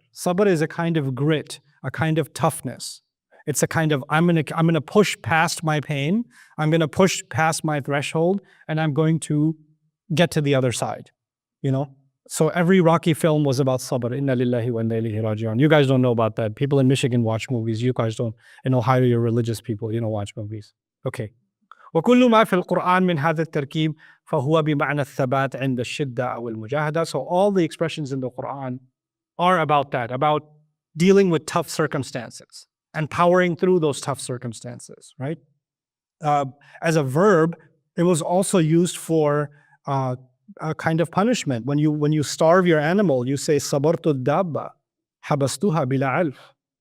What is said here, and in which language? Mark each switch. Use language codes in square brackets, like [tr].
[en] Sabr is a kind of grit, a kind of toughness. It's a kind of, I'm gonna push past my pain, I'm gonna push past my threshold, and I'm going to get to the other side, you know? So every Rocky film was about sabr. [ar] Inna lillahi wa inna ilayhi raji'un. [en] You guys don't know about that. People in Michigan watch movies. You guys don't. In Ohio, you're religious people. You don't watch movies. Okay. [ar] وكل ما في القرآن من هذا التركيب فهو بمعنى الثبات عند الشدة أو المجاهدة. [en] So all the expressions in the Quran are about that, about dealing with tough circumstances and powering through those tough circumstances, right? As a verb, it was also used for a kind of punishment. When you starve your animal, you say [ar] sabartu dabba, habastuha bila alf.